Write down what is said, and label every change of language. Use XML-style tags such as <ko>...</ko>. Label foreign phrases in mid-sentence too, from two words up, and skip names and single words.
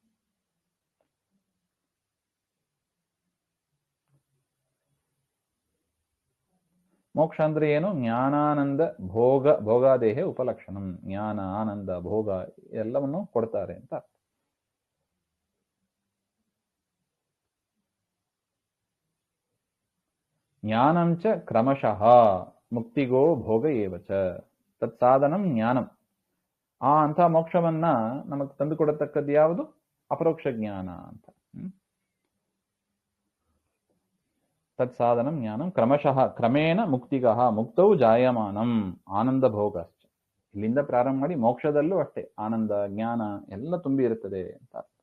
<kn>ಮೋಕ್ಷ ಅಂದ್ರೆ ಏನು?</kn> <sa>ಜ್ಞಾನಾನಂದ ಭೋಗಾದೇಹೆ ಉಪಲಕ್ಷಣಂ.</sa> <kn>ಜ್ಞಾನ, ಆನಂದ, ಭೋಗ ಎಲ್ಲವನ್ನು ಕೊಡ್ತಾರೆ ಅಂತ ಅರ್ಥ.</kn> <sa>ಜ್ಞಾನಂಚ ಕ್ರಮಶಃ ಮುಕ್ತಿಗೋ ಭೋಗ ಏವಚ ತತ್ಸಾಧನಂ ಜ್ಞಾನಂ.</sa> <kn>ಅಂತ ಮೋಕ್ಷವನ್ನ ನಮಗೆ ತಂದು ಕೊಡತಕ್ಕದ್ದು ಯಾವುದು? ಅಪರೋಕ್ಷ ಜ್ಞಾನ ಅಂತ.</kn> <sa>ತತ್ಸಾಧನಂ ಜ್ಞಾನಂ ಕ್ರಮಶಃ ಕ್ರಮೇಣ ಮುಕ್ತಿಗಃ ಮುಕ್ತೌ ಜಾಯಮಾನಂ ಆನಂದ ಭೋಗಶ್ಚ.</sa> <kn>ಇಲ್ಲಿಂದ ಪ್ರಾರಂಭ ಮಾಡಿ ಮೋಕ್ಷದಲ್ಲೂ ಅಷ್ಟೇ ಆನಂದ, ಜ್ಞಾನ ಎಲ್ಲ ತುಂಬಿ ಇರುತ್ತದೆ ಅಂತ.</kn>